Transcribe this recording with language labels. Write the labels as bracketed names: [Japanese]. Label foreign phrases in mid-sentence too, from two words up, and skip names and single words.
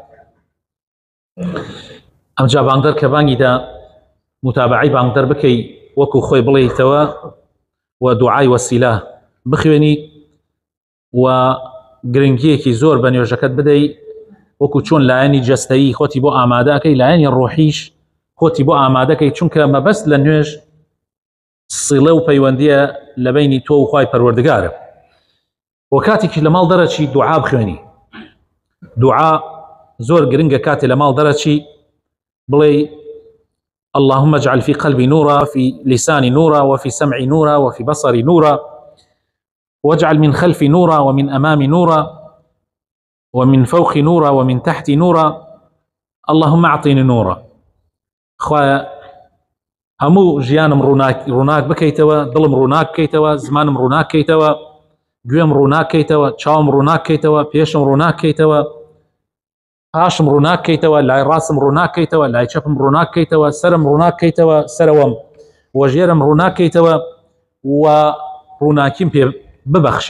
[Central Kurdish] ئەمجا بانگدەر کە بانگیدا متابعی بانگدەر بکەی، وەکو خۆی بڵێیتەوە و دوعای وەسیلە بخوێنی و گرنگیەکی زۆر بە نوێژەکەت بدەی، وەکو چۆن لایەنی جەستەیی خۆتی بۆ ئامادەکەی، لایەنی ڕۆحیش خۆتی بۆ ئامادەکەی، چونکە مەبەست لە نوێژ سیڵە و پەیوەندیە لە بینی تۆ و خوای پەروەردگارە. و کاتێکی لە ماڵ دەرەچی دوعا بخوێنی. دوعا زۆر گرنگە کاتێ لە ماڵ دەرەچی بڵێ [Arabic] اللهم اجعل في قلبي نورا، في لساني نورا، وفي سمعي نورا، وفي بصري نورا، واجعل من خلفي نورا، ومن أمامي نورا، ومن فوقي نورا، ومن تحتي نورا، اللهم أعطيني نورا. [Central Kurdish] خوايا همو ژیانم ڕووناک بکەیتەوە، دڵم ڕووناک بکەیتەوە، زمانم ڕووناک بکەیتەوە، گوێم ڕووناک بکەیتەوە، چاوم ڕووناک بکەیتەوە، پێشم ڕووناک بکەیتەوە، پاشم ڕووناک بکەیتەوە، لای ڕاستم ڕووناک بکەیتەوە، لای چەپم ڕووناک بکەیتەوە، سەرم ڕووناک بکەیتەوە، سەرەوەم وەژێرم ڕووناک بکەیتەوە و ڕووناکیم پێ ببەخشی.